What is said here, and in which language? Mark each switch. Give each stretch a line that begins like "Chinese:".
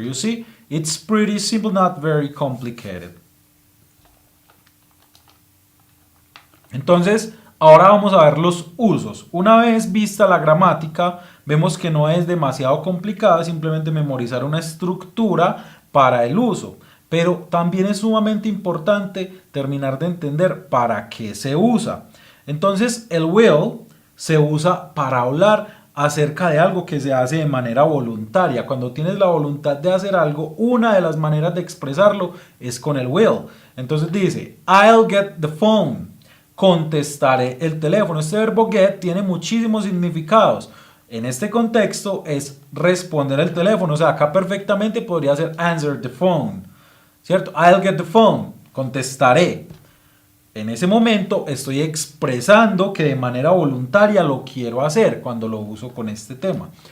English: You see, it's pretty simple, not very complicated.
Spanish: Entonces, ahora vamos a ver los usos. Una vez vista la gramática, vemos que no es demasiado complicada, simplemente memorizar una estructura para el uso. Pero también es sumamente importante terminar de entender para qué se usa. Entonces, el will se usa para hablar acerca de algo que se hace de manera voluntaria. Cuando tienes la voluntad de hacer algo, una de las maneras de expresarlo es con el will. Entonces dice,
English: I'll get the phone.
Spanish: Contestaré el teléfono. Este verbo get tiene muchísimos significados. En este contexto es responder el teléfono. O sea, acá perfectamente podría ser
English: answer the phone,
Spanish: ¿cierto?
English: I'll get the phone.
Spanish: Contestaré. En ese momento estoy expresando que de manera voluntaria lo quiero hacer cuando lo uso con este tema.